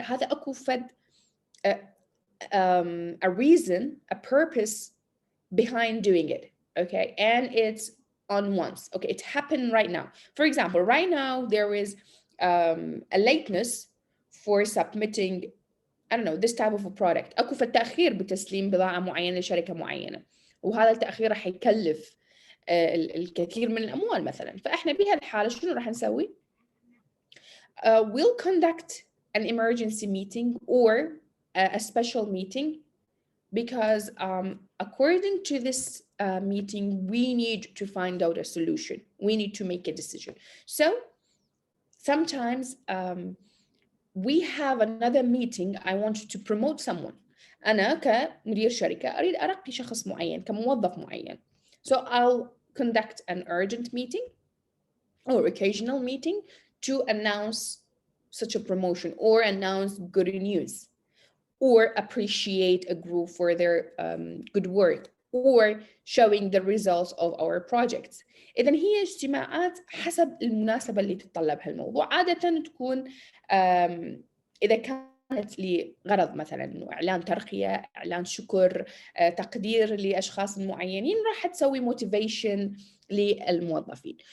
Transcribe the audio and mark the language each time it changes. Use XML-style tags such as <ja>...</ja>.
<ar>هذا أكو فد</ar> <en>a reason, a purpose behind doing it, okay, and it's on once. Okay, it happened right now. For example, right now there is a lateness for submitting, I don't know, this type of a product.</en> <ar>أكو فد تأخير بتسليم بضاعة معينة لشركة معينة وهذا التأخير راح يكلف الكثير من الأموال مثلا. فإحنا بهالحالة شنو راح نسوي؟</ar> <en>We'll conduct an emergency meeting or a special meeting because according to this meeting we need to find out a solution. We need to make a decision. So sometimes we have another meeting. I want to promote someone.</en> <ar>أنا كمدير شركة أريد أرقي شخص معين كموظف معين.</ar> <en>So I'll conduct an urgent meeting or occasional meeting to announce such a promotion or announce good news or appreciate a group for their good work or showing the results of our projects.</en> <ar>إذن هي اجتماعات حسب المناسبة اللي تتطلبها الموضوع. عادة تكون إذا كان كانت لغرض مثلا إنه إعلان ترقية، إعلان شكر، تقدير لأشخاص معينين، راح تسوي motivation للموظفين.</ar>